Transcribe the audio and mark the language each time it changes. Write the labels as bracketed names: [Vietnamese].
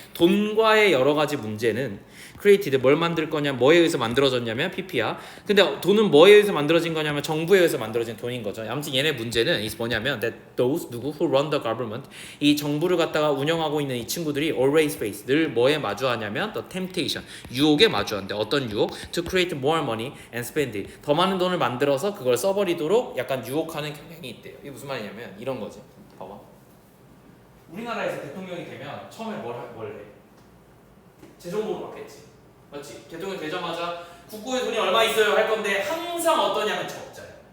[Korean] 돈과의 여러 가지 문제는 created 뭘 만들 거냐, 뭐에 의해서 만들어졌냐면 PP야. 근데 돈은 뭐에 의해서 만들어진 거냐면 정부에 의해서 만들어진 돈인 거죠. 아무튼 얘네 문제는 뭐냐면 [English] that those [Korean] 누구 [English] who run the government [Korean] 이 정부를 갖다가 운영하고 있는 이 친구들이 [English] always face [Korean] 늘 뭐에 마주하냐면 [English] the temptation [Korean] 유혹에 마주한대. 어떤 유혹? [English] To create more money and spend it. [Korean] 더 많은 돈을 만들어서 그걸 써버리도록 약간 유혹하는 경향이 있대요. 이게 무슨 말이냐면 이런 거지. 봐봐. 우리나라에서 대통령이 되면 처음에 뭘 해? 재정부로 바뀌었지. 맞지? 대통령 되자마자 국고에 돈이 얼마 있어요 할 건데 항상 어떠냐면 적자야.